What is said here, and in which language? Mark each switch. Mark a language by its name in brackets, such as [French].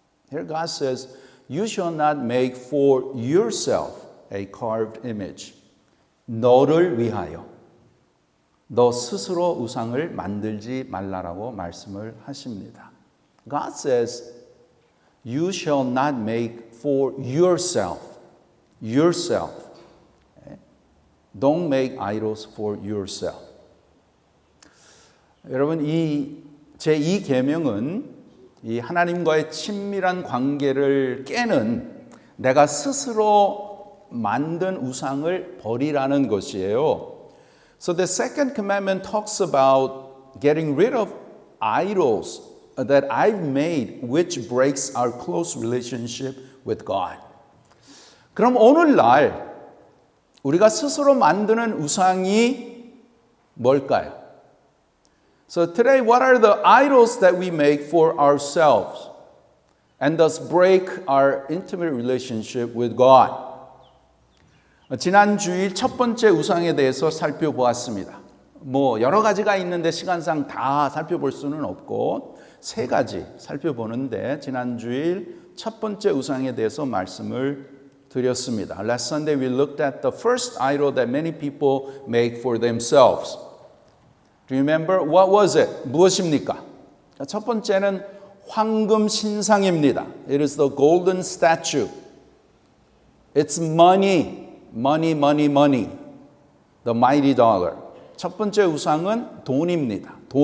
[English] Here God says, you shall not make for yourself a carved image. [Korean] 너를 위하여, 너 스스로 우상을 만들지 말라라고 말씀을 하십니다. [English] God says, you shall not make for yourself. Yourself. Don't make idols for yourself. [Korean] 여러분, 이 제2계명은 이 하나님과의 친밀한 관계를 깨는 내가 스스로 만든 우상을 버리라는 것이에요. [English] So the second commandment talks about getting rid of idols that I've made which breaks our close relationship with God. [Korean] 그럼 오늘날 우리가 스스로 만드는 우상이 뭘까요? [English] So today, what are the idols that we make for ourselves and thus break our intimate relationship with God? [Korean] 지난 주일 첫 번째 우상에 대해서 살펴보았습니다. 여러 가지가 있는데 시간상 다 살펴볼 수는 없고 세 가지 살펴보는데 지난 주일 첫 번째 우상에 대해서 말씀을 드렸습니다. [English] Last Sunday we looked at the first idol that many people make for themselves. Do you remember? What was it? [Korean] 무엇입니까? 첫 번째는 황금 신상입니다. [English] It is the golden statue. It's money. Money, money, money. The mighty dollar. [Korean] 첫 번째 우상은 돈입니다.